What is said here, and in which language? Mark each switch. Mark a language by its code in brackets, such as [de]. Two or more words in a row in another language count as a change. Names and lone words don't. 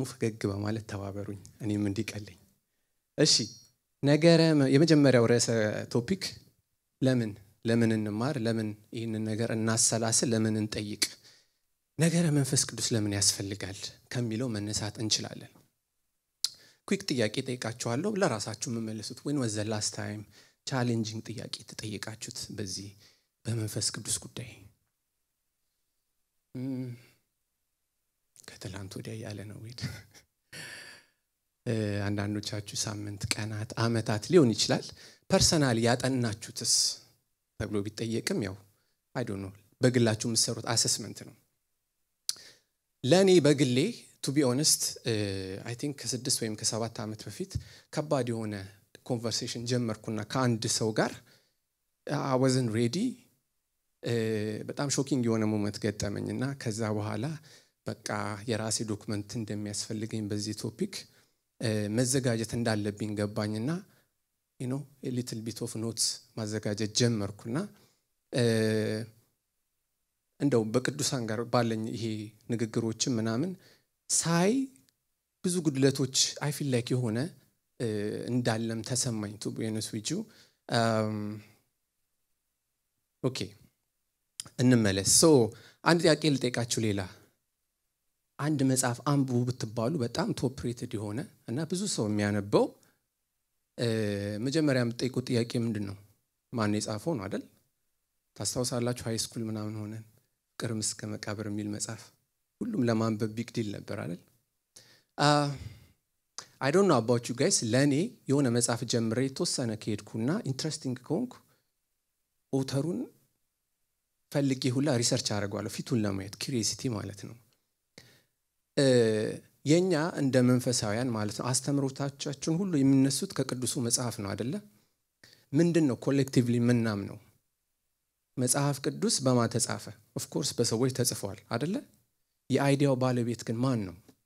[am] ፈገግ በማለት ተባበሩኝ እኔም እንዲቀለኝ። እሺ ነገረ የመጀመሪያው ርዕሰ ቶፒክ ለምን እንማር፣ ለምን ይህንን ነገር እናሰላስል፣ ለምን እንጠይቅ፣ ነገረ መንፈስ ቅዱስ ለምን ያስፈልጋል ከሚለው መነሳት እንችላለን። ኩዊክ ጥያቄ ጠይቃችኋለሁ፣ ለራሳችሁ መመለሱት። [en] when was the last time [am] ቻሌንጂንግ ጥያቄ ተጠይቃችሁት በዚህ በመንፈስ ቅዱስ ጉዳይ ከትላንት ወዲያ ያለ ነው ወይ አንዳንዶቻችሁ ሳምንት ቀናት አመታት ሊሆን ይችላል ፐርሰናሊ ያጠናችሁትስ ተብሎ ቢጠየቅም ያው አይ [en] don't know [am] በግላችሁ የምትሰሩት አሰስመንት ነው ለኔ በግሌ [en] to be honest I think [am] ከ6 ወይም ከ7 አመት በፊት ከባድ የሆነ ኮንቨርሴሽን ጀመርኩና ከአንድ ሰው ጋር [en] I wasn't ready [am] በጣም ሾኪንግ የሆነ ሞመንት ገጠመኝና ከዛ በኋላ በቃ የራሴ ዶክመንት እንደሚያስፈልገኝ በዚህ ቶፒክ መዘጋጀት እንዳለብኝ ገባኝና [en] you know a little bit of notes [am] ማዘጋጀት ጀመርኩና እንደው በቅዱሳን ጋር ባለኝ ይሄ ንግግሮችን ምናምን ሳይ ብዙ ጉድለቶች [en] I feel like [am] የሆነ እንዳለም ተሰማኝ [en] to be honest with you [am] ኦኬ እንመለስ ሶ አንድ ጥያቄ ልጠይቃችሁ ሌላ አንድ መጽሐፍ አንብቡ ብትባሉ በጣም [en] top rated [am] የሆነ እና ብዙ ሰው የሚያነበው መጀመሪያ የምትጠይቁት ጥያቄ ምንድነው ማን የጻፈው ነው አይደል ታስታውሳላችሁ [en] high school [am] ምናምን ሆነን ቅርም እስከ መቃብር የሚል መጽሐፍ ሁሉም ለማንበብ [en] big deal [am] ነበር አይደል [en] I don't know about you guys [am] ለኔ የሆነ መጽሐፍ ጀምሬ ተወሰነ ከሄድኩና ኢንትረስቲንግ ከሆንኩ ኦተሩን ፈልጌ ሁላ ሪሰርች አደርጋለሁ ፊቱን ለማየት ኩሪዮሲቲ ማለት ነው የኛ እንደ መንፈሳውያን ማለት ነው አስተምሮታችን ሁሉ የሚነሱት ከቅዱሱ መጽሐፍ ነው አይደለ ምንድነው ኮሌክቲቭሊ ምናም ነው መጽሐፍ ቅዱስ በማን ተጻፈ [en] of course [am] በሰዎች ተጽፏል አይደለ የአይዲያው ባለቤት ግን ማን ነው